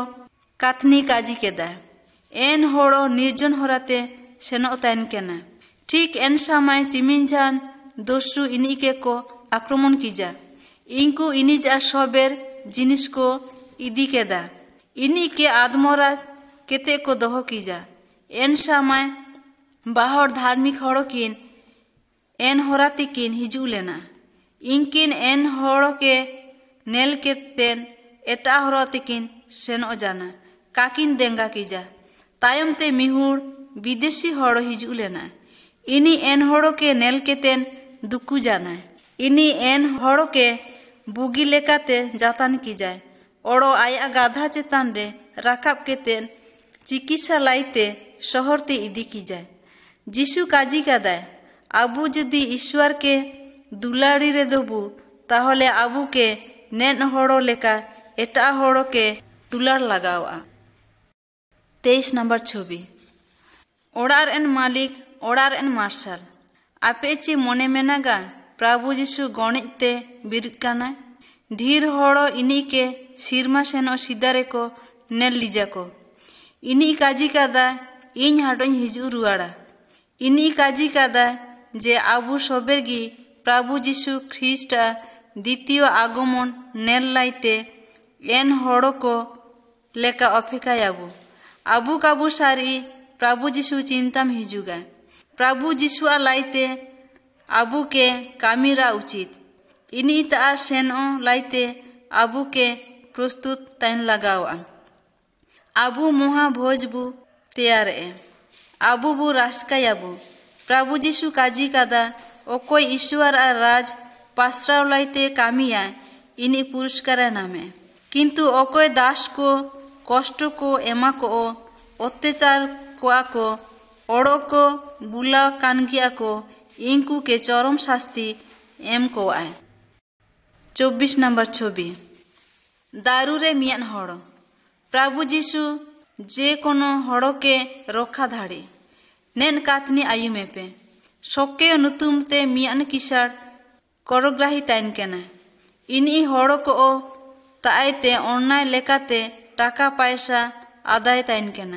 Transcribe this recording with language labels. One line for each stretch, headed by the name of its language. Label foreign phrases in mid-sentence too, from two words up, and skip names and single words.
Santali: काथनी काजी केदा एन होड़ो निर्जन होराते सेनो ताइन केना ठीक एन समय चिमिनजान दोसु इनी के को आक्रमण कीजा इनको इनिजा सबेर जिनिस को इदी केदा इनी के आदमोरा केते को दोहो कीजा एन समय बाहर धार्मिक होड़ो किन एन होराती किन हिजू लेना इनकिन एन होड़ो के नेल के तेन एटा होराती किन सेनो जाना काकिन देंगा कीजा तायम ते मिहुड़ विदेशी होड़ो हिजू लेना इनी एन होड़ो के नेल के तेन दुकु जाना इनी एन होड़ो के बुगी लेकाते जातान की जाए ओड़ो आया गाधा चेतान रे राकाब के तेन चिकित्सा लाइते शहर ते इदी की जाए जिसु काजी कादाय आबू जदि ईश्वर के दुलाड़ी रे दोबू ताहले आबू के नेन होड़ो लेका एटा होड़ो के दुलाड़ लगावा। 23 नंबर छवि ओड़ार एन मालिक ओड़ार एन मार्शल आपे चे मोने मेनागा प्रभु जिसु गणिते बिरकाना धीर होड़ो इनी के सिरमा सेनो सिदारे को नेल लीजा को इनी काजी कादा इन हाडों हिजू रुआड़ा इनी काजी कादा जे आबू सबेरगी प्रभु जिसु ख्रिस्टा द्वितीय आगमन नेल लाइते एन होड़ो को लेका अपेक्षायाबू आबू काबू सारी प्रभु जिसु चिंताम हिजुगा प्रभु जिसुआ लाइते आबू के कामीरा उचित इनी ता सेनो लाइते आबू के प्रस्तुत ताइन लगावा आबू मोहा भोजबू तैयार आबू बू रास्कायाबू प्रभु जीशु काजी कादा ओकोई ईश्वर और राज पासराव लाइते कामिया इनी पुरस्कार नामे किंतु ओकोई दास को कष्ट को एमा को अत्याचार को ओड़ो को बुला कानगिया को इनकू के चरम शास्ति एम को आए। 24 नंबर छवि दारू रे मियान हड़ो प्रभु जीशु जे कोनो हड़ो के रखा धाड़ी नेन कातनी आयु में पे शोके नुतुम ते मियान किसार करग्राही ताइन केना इनी हड़ो को ताइते ऑनलाइन लेकाते टाका पैसा आदाय ताइन केना